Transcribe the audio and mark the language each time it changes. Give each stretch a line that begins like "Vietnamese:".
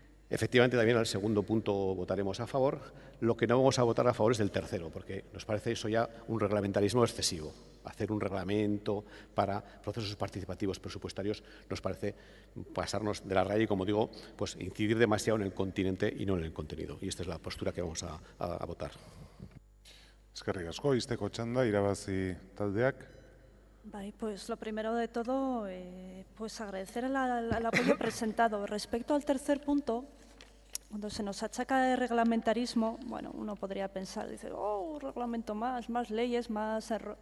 Spanish: Efectivamente, también al segundo punto votaremos a favor. Lo que no vamos a votar a favor es del tercero, porque nos parece eso ya un reglamentarismo excesivo. Hacer un reglamento para procesos participativos presupuestarios nos parece pasarnos de la raya y, como digo, pues incidir demasiado en el continente y no en el contenido. Y esta es la postura que vamos a votar.
Basque: Eskerrik asko, izteko txanda, irabazi taldeak.
Spanish: Pues lo primero de todo, pues agradecer el apoyo presentado. Respecto al tercer punto, cuando se nos achaca de reglamentarismo, bueno, uno podría pensar, dice, reglamento más leyes, más...